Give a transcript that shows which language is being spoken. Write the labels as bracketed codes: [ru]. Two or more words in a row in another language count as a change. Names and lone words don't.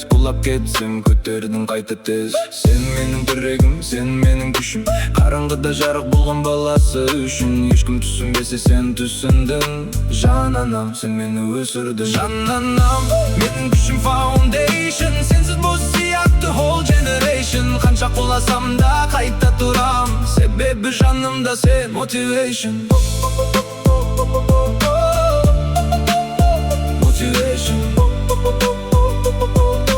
[kk] Құлап кетсем көтердің қайта тез. Сен менің тірегім, сен менің күшім. Қараңғыда жарық болған баласы үшін. Ешкім түсінбесе сен түсіндің. Жананам, сен мені өсірдің. Жананам, менің күшім foundation. Сенсіз бос сияқты [en] whole generation. [kk] Қанша құласам да қайта тұрам. Себебі жанымда сен motivation. Motivation.